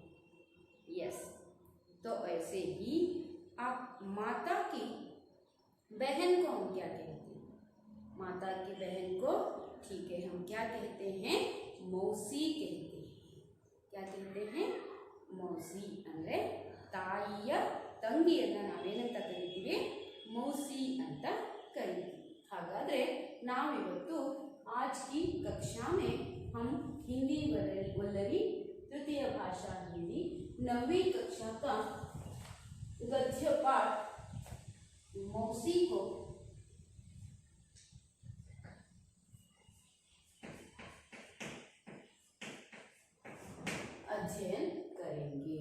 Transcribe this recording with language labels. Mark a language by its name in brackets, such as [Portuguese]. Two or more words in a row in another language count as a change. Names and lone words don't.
[Hindi] यस, तो ऐसे ही आप माता की बहन को हम क्या कहते हैं? माता की बहन को, ठीक है, हम क्या कहते हैं? मौसी कहते हैं। क्या कहते हैं? [Kannada] मौसी ಅಂದ್ರೆ ತಾಯಿಯ ತಂಗಿಯನ್ನ ನಾವೇನಂತ ಕರೀತೀವಿ? [Hindi] मौसी [Kannada] ಅಂತ ಕರೀತೀವಿ। ಹಾಗಾದ್ರೆ ನಾವಿವತ್ತು [Hindi] आज की कक्षा में हम हिंदी वल्लरी तृतीय भाषा हिंदी 9वीं कक्षा का गद्य पाठ मौसी को अध्ययन करेंगे।